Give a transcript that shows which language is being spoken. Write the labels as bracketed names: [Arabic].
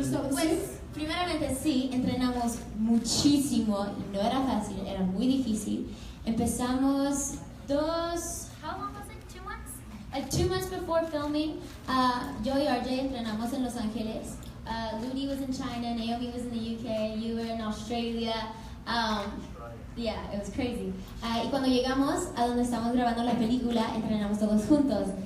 [Spanish] Pues, primeramente sí, entrenamos muchísimo y no era fácil, era muy difícil. Empezamos [English] how long was it? 2 months? 2 months before filming, [Spanish] yo y RJ entrenamos en Los Ángeles. [English] Ludi was in China, Naomi was in the UK, you were in Australia. Yeah, it was crazy. [Spanish] Y cuando llegamos a donde estamos grabando la película, entrenamos todos juntos.